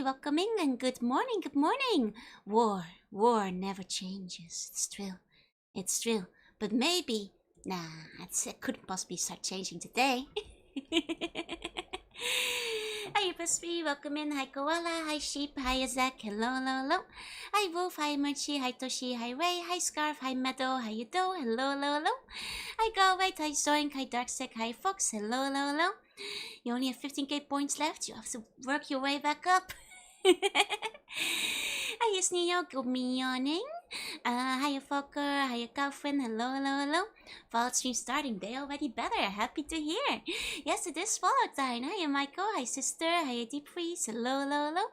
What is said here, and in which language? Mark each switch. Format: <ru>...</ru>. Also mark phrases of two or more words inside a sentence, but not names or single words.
<en>Welcome in and good morning, good morning. War never changes. It's true. It's true. But maybe, it couldn't possibly start changing today. Hi, Busby, welcome in. Hi, Koala. Hi, Sheep. Hi, Zach. Hello, hello, hello. Hi, Wolf. Hi, Mochi. Hi, Toshi. Hi, Ray. Hi, Scarf. Hi, Meadow. Hi, Yudo. Hello, hello, hello. Hi, Galway. Hi, Zoink. Hi, Darkstick. Hi, Fox. Hello, hello, hello. You only have 15k points left. You have to work your way back up. Hi, Sneo. Good morning. Hiya, Fokker. Hiya, Calvin. Hello, hello, hello. Fallout stream starting day already better. Happy to hear. Yes, it is Fallout time. Hiya, Michael. Hi, sister. Hiya, Deep Freeze. Hello, hello, hello.</en>